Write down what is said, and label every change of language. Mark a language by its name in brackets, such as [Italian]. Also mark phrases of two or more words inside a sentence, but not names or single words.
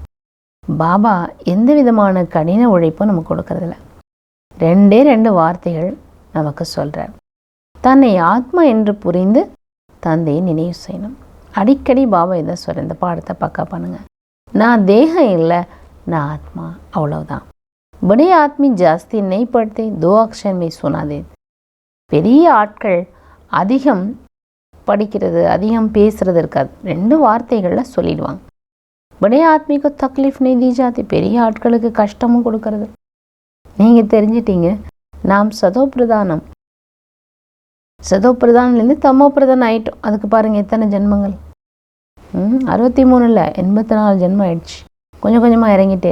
[Tamil] பாபா எந்த விதமான கடின உழைப்பும் நமக்கு கொடுக்கறதில்ல. 2 வார்த்தைகள் நமக்கு சொல்கிறார். தன்னை ஆத்மா என்று புரிந்து தந்தையை நினைவு செய்யணும். அடிக்கடி பாபா இதை சொல்கிற, இந்த பாடத்தை பக்கா பண்ணுங்க. நான் தேகம் இல்லை, நான் ஆத்மா, அவ்வளவுதான். [Hindi] बड़े आदमी जास्ती नहीं पढ़ते, 2 अक्षर में सुना देते. [Tamil] பெரிய ஆட்கள் அதிகம் படிக்கிறது, அதிகம் பேசுறது இருக்காது, 2 வார்த்தைகளில் சொல்லிடுவாங்க. [Hindi] बड़े आदमी को तकलीफ नहीं दी जाती. [Tamil] பெரிய ஆட்களுக்கு கஷ்டமும் கொடுக்கறது. நீங்கள் தெரிஞ்சிட்டீங்க, நாம் சதோப்பிரதானம், சதோப்பிரதானிலேருந்து தமோப்பிரதானம் ஆகிட்டோம். அதுக்கு பாருங்கள் எத்தனை ஜென்மங்கள். 63 இல்லை, 84 ஜென்மம் ஆயிடுச்சு. கொஞ்சம் கொஞ்சமாக இறங்கிட்டே.